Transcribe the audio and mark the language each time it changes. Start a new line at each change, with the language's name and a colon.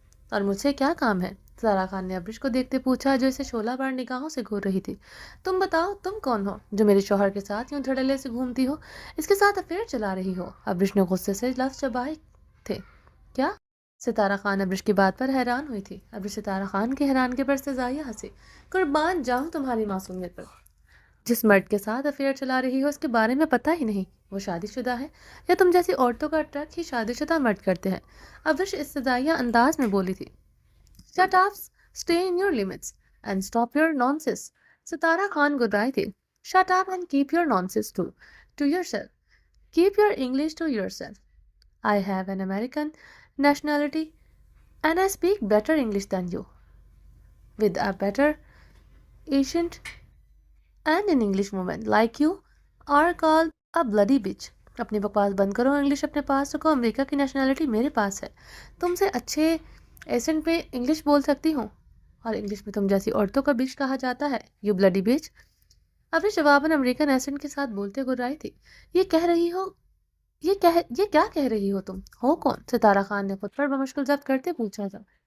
Urdu: اور مجھ سے کیا کام ہے؟ ستارہ خان نے ابرش کو دیکھتے پوچھا، جو اسے شعلہ بار نگاہوں سے گھور رہی تھی۔ تم بتاؤ، تم کون ہو جو میرے شوہر کے ساتھ یوں دھڑلے سے گھومتی ہو، اس کے ساتھ افیئر چلا رہی ہو؟ ابرش نے غصے سے لفظ چبائے تھے۔ کیا؟ ستارہ خان ابرش کی بات پر حیران ہوئی تھی۔ ابرش ستارہ خان کی حیرانگی پر سزائیہ ہنسی۔ قربان جاؤں تمہاری معصومیت پر، جس مرد کے ساتھ افیئر چلا رہی ہو اس کے بارے میں پتہ ہی نہیں وہ شادی شدہ ہے یا تم جیسی عورتوں کا ٹرک ہی شادی شدہ مرد کرتے ہیں۔ ابرش اس سزائیہ انداز میں بولی تھی۔
English: Shut up, stay in your limits and stop your nonsense.
Urdu: ستارہ خان گدائے تھے.
English: Shut up and keep your nonsense to yourself. Keep your English to yourself. I have an American nationality and I speak better English than you, with a better ancient and an English woman like you are called a bloody bitch.
Urdu: اپنی بکواس بند کرو, English اپنے پاس رکھو. امریکہ کی nationality میرے پاس ہے. تم سے اچھے ایسنٹ میں انگلش بول سکتی ہوں, اور انگلش میں تم جیسی عورتوں کا بیچ کہا جاتا ہے.
English: You bloody bitch.
Urdu: ابھی جواباً امریکن ایسنٹ کے ساتھ بولتے گرائی تھی. یہ کہہ رہی ہو یہ کیا کہہ رہی ہو تم؟ ہو کون؟ ستارہ خان نے خود پر بمشکل ضبط کرتے پوچھا تھا.